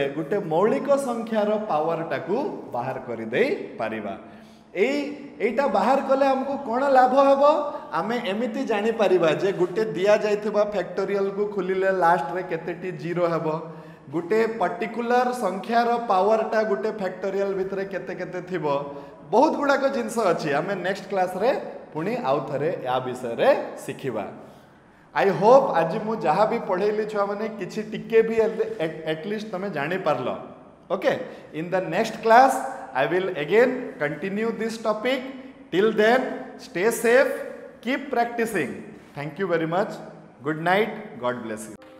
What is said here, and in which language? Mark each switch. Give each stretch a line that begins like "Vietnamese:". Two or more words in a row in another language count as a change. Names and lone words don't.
Odia: ଗୋଟେ ମୌଳିକ ସଂଖ୍ୟାର ପାୱାର ଟାକୁ ବାହାର କରି ଦେଇ ପାରିବା ଏଇଟା ବାହାର କଲେ ଆମକୁ କଉଣ ଲାଭ ହେବ ଆମେ ଏମିତି ଜାଣି ପାରିବା ଯେ ଗୋଟେ ଦିଆ ଯାଇଥିବା ଫ୍ୟାକ୍ଟୋରିଆଲ କୁ ଖୋଲିଲେ ଲାଷ୍ଟ ରେ କେତୋଟି ଜିରୋ ହେବ ଗୋଟେ ପର୍ଟିକୁଲର ସଂଖ୍ୟାର ପାୱାରଟା ଗୋଟେ ଫ୍ୟାକ୍ଟୋରିଆଲ ଭିତରେ କେତେ କେତେ ଥିବ ବହୁତ ଗୁଡ଼ା କୁ ଜିନିଷ ଅଛି ଆମେ
English: next class
Odia: ରେ ପୁଣି ଆଉ ଥରେ ଏ ବିଷୟ ରେ ଶିଖିବା
English: I hope
Odia: ଆଜି ମୁଁ ଯାହା ବି ପଢ଼େଇଲି ଛୁଆ ମାନେ କିଛି ଟିକେ ବି ଏଟଲିଷ୍ଟ ତମେ ଜାଣି ପାରିଲ
English: OK in the next class I will again continue this topic. Till then, stay safe, keep practicing. Thank you very much. Good night. God bless you.